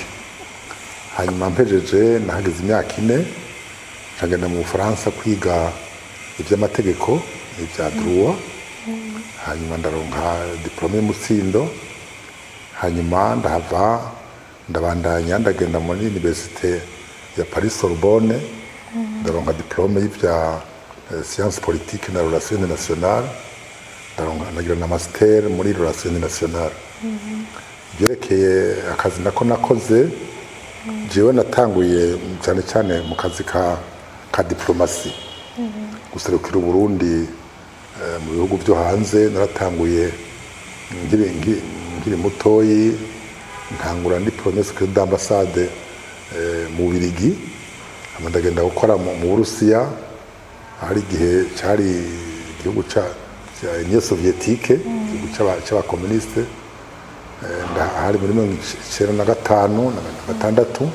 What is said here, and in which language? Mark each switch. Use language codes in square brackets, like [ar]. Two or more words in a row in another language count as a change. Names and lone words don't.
[rn] Hanyuma mpejeje nahageze imyaka 4 ngenda mu Bufaransa kwiga iby'amategeko, ibya droit. Hanyuma ndaronka diplome y'umutsindo. Hanyuma ndahava ndabandanya ndagenda muri université ya Paris Sorbonne, ndaronka diplome y'ibya [fr] sciences politiques [rn] na [fr] relations internationales, [rn] ndagira na master muri [fr] relations internationales. [rn] Byerekeye akazi nako nakoze, jewe natanguye cyane cyane mu kazi ka diplomasi, guserukira Burundi mu bihugu byo hanze. Naratanguye ngiri mutoyi, ntangura ndi [fr] premier secrétaire d'ambassade [rn] mu Bubiligi, ndagenda gukora mu Burusiya, hari igihe cyari igihugu cya Union Soviétique, igihugu cy'abakomuniste, hari muri 1995 na 6.